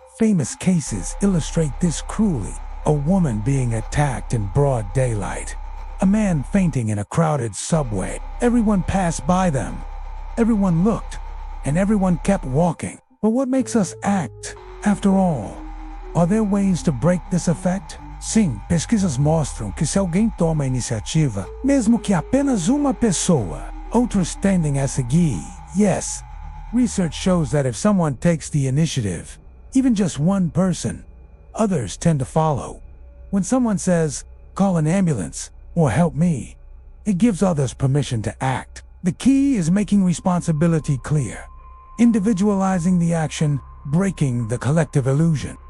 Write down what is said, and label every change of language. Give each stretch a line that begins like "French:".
English: Famous cases illustrate this cruelly. A woman being attacked in broad daylight. A man fainting in a crowded subway. Everyone passed by them. Everyone looked, and everyone kept walking. But what makes us act, after all? Are there ways to break this effect?
Portuguese: Sim, pesquisas mostram que se alguém toma a iniciativa, mesmo que apenas uma pessoa, outros tendem a seguir.
English: Yes, research shows that if someone takes the initiative, even just one person, others tend to follow. When someone says, "Call an ambulance," or "Help me," it gives others permission to act. The key is making responsibility clear, individualizing the action, breaking the collective illusion.